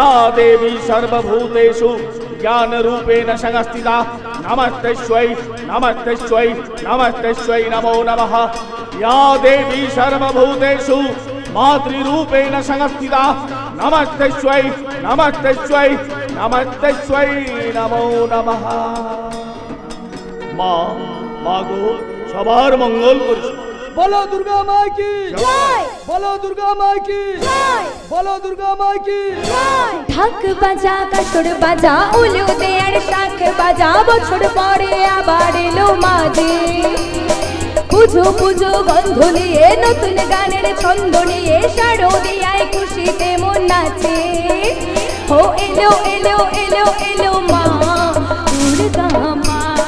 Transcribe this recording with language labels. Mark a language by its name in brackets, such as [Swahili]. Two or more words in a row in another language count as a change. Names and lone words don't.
[Sanskrit] देवी सर्वभूतेषु ज्ञान रूपेण संस्थिता नमस्तेश्वै नमस्तेश्वै नमस्तेश्वै नमो नमः या देवी सर्वभूतेषु मातृरूपेण संस्थिता नमस्तेश्वै नमस्तेश्वै नमस्तेश्वै नमो नमः [Bangla] মা মাগো সবার মঙ্গল করিস [Hindi] बोलो दुर्गा माँ की [Bangla] জয় [Hindi] बोलो दुर्गा माँ की [Bangla] জয় [Hindi] बोलो दुर्गा माँ की [Bangla] জয় ঢাক বাজা কাসর বাজা উলু দে আর শাখ বাজা বছর পরে আবার এলো মাঝে পুজো পুজো গন্ধ নিয়ে নতুন গানের ছন্দ নিয়ে শারদিয়ায় খুশিতে মন নাচে ও এলো এলো এলো এলো মা দুর্গা মা